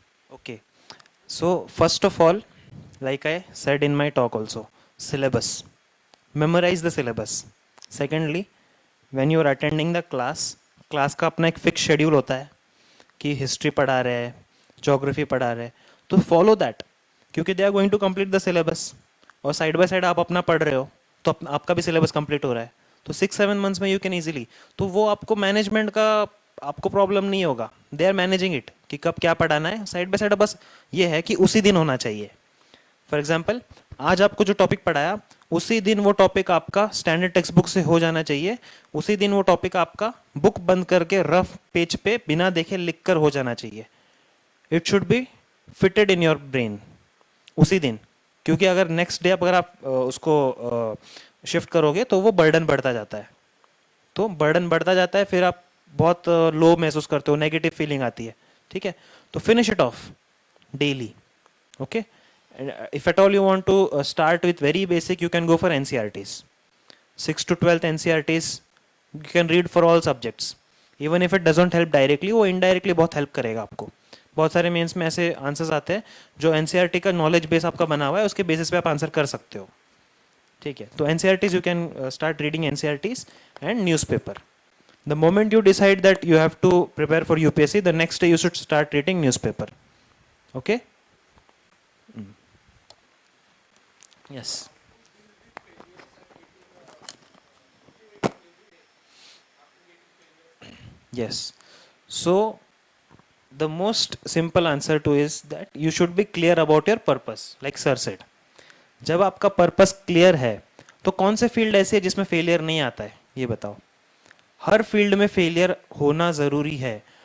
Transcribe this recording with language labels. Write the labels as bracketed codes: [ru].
[en] Okay, so first of all, like I said in my talk also, syllabus. Memorize the syllabus. Secondly, when you are attending the class, class [hi] का अपना एक [en] fixed schedule [hi] होता है कि history पढ़ा रहे हैं, जोग्राफी पढ़ा रहे हैं, तो [en] Follow that, क्योंकि they are going to complete the syllabus. [hi] और साइड बाय साइड आप अपना पढ़ रहे हो तो आपका भी सिलेबस कंप्लीट हो रहा है, तो 6-7 मंथ्स में [en] you can easily, [hi] तो वो आपको मैनेजमेंट का आपको प्रॉब्लम नहीं होगा। [en] they are managing it [hi] कि कब क्या पढ़ाना है, साइड बाय साइड बस ये है कि उसी दिन होना चाहिए। फॉर एग्जाम्पल, आज आपको जो टॉपिक पढ़ाया उसी दिन वो टॉपिक आपका स्टैंडर्ड टेक्स्ट बुक से हो जाना चाहिए, उसी दिन वो टॉपिक आपका बुक बंद करके रफ पेज पे बिना देखे लिख कर हो जाना चाहिए। [en] it should be fitted in your brain [hi] उसी दिन, क्योंकि अगर नेक्स्ट डे अगर आप उसको शिफ्ट करोगे तो वो बर्डन बढ़ता जाता है, तो बर्डन बढ़ता जाता है, फिर आप बहुत लो महसूस करते हो, नेगेटिव फीलिंग आती है। ठीक है, तो [en] Finish it off daily. Okay, if at all you want to start with very basic, you can go for NCERTs. 6th to 12th NCERTs you can read for all subjects. Even if it doesn't help directly, [hi] वो indirectly बहुत help करेगा आपको। बहुत सारे mains में ऐसे answers आते हैं जो NCERT का नॉलेज बेस आपका बना हुआ है, उसके बेसिस पे आप आंसर कर सकते हो। ठीक है, तो [en] NCERTs you can start reading NCERTs and newspaper. The moment you decide that you have to prepare for UPSC, the next day you should start reading newspaper. Okay? Yes. Yes. So the most simple answer to is that you should be clear about your purpose, like sir said. [hi] जब आपका purpose clear है तो कौन से field ऐसे है जिसमें failure नहीं आता है, ये बताओ। हर फील्ड में फेलियर होना ज़रूरी है।